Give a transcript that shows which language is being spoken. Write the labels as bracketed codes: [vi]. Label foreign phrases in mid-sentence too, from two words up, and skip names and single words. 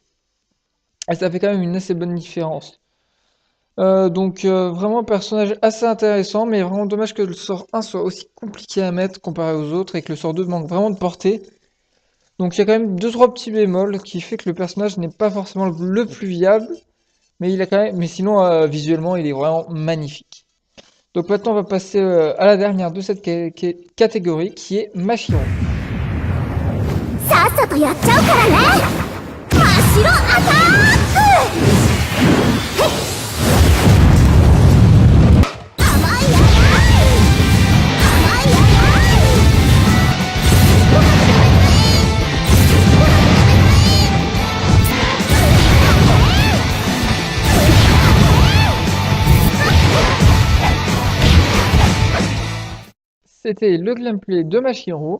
[fr] Et ça fait quand même une assez bonne différence. Vraiment un personnage assez intéressant, mais vraiment dommage que le sort 1 soit aussi compliqué à mettre comparé aux autres et que le sort 2 manque vraiment de portée. Donc il y a quand même deux trois petits bémols qui fait que le personnage n'est pas forcément le plus viable, mais il a quand même, mais sinon visuellement il est vraiment magnifique. Donc maintenant on va passer à la dernière de cette catégorie qui est Mashiro. [ja] さっさとやっちゃうからね。真っ白アタック。甘いややい。甘いやや [fr] C'était le gameplay de Mashiro.